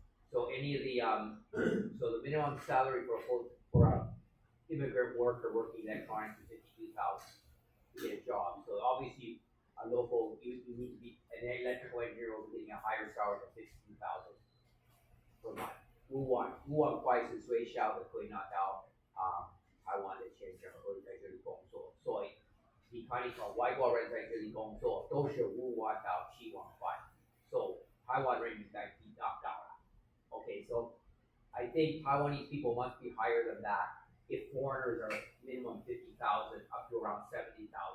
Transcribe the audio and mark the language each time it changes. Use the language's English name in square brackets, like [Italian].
[English] So any of the so the minimum salary for a immigrant worker working in electronics is $52,000 to get a job. So obviously, a local you need to be an electrical engineer will be getting a higher salary than $52,000 per month. [Chinese] 乌万块是最小的可以拿到台湾的签证或者在这里工作，所以你看你从外国人在这里工作都是5万到7万块， so 台湾人应该比较高了。 [English] Okay, so I think Taiwanese people must be higher than that if foreigners are minimum 50,000 up to around 70,000.